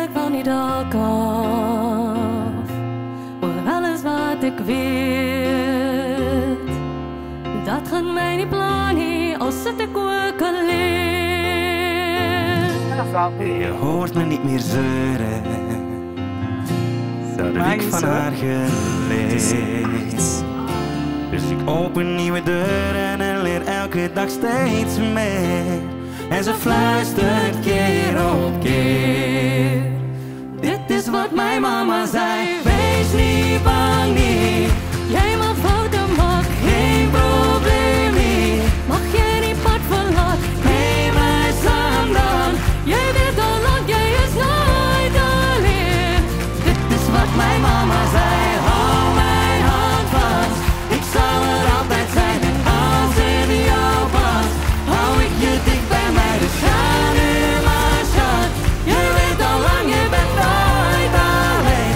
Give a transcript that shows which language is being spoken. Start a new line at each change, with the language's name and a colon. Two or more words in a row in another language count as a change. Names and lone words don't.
Afrikaans: niet elke af oor alles wat ek weet. Dat gaan my nie pla nie, al sit ek ook alleen.
Dutch: Je hoort me niet meer zeuren, dat heb ik van haar geleerd. Dus ik open nieuwe deuren en leer elke dag steeds meer. En ze fluistert keer op keer. Dit is wat mijn mama zei, wees niet bang nie.
Afrikaans: Jy mag foute maak, Geen probleem nie. mag jy die pad verlaat. Neem my saam dan. Jy weet al lang, jy is nooit alleen.
Dutch: Dit is wat mijn mama zei, hou mijn hand vast. Ik zal er altijd zijn en als in jou past, hou ik je dicht bij mij. Dus ga nu maar schat, je weet al lang, je bent nooit alleen.